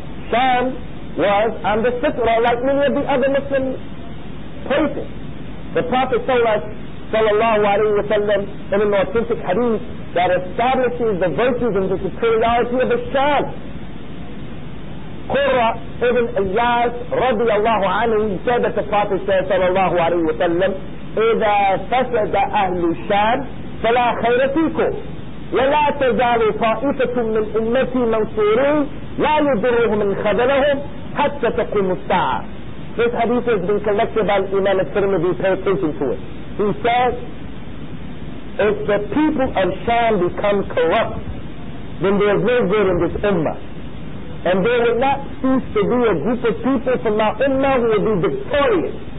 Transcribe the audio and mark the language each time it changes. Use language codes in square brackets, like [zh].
[en] Sham was on the fitra like many of the other Muslim places. The Prophet told us, sallallahu alayhi wa sallam, in an authentic hadith that establishes the virtues and the superiority of the Sham. Qur'an ibn Iyas radiyallahu anhu said that the Prophet said, sallallahu alayhi wa sallam, [ar] إذا فسد أهل الشام فلا خير فيكم ولا تزال طائفة من أمتي منصورين لا يضرهم من خذلهم حتى تقوم الساعة. [en] This hadith has been collected by Imam al-Tirmidhi. Pay attention to it. He says, if the people of Sham become corrupt, then there is no good in this ummah. And there will not cease to be a group of people from our ummah who will be victorious.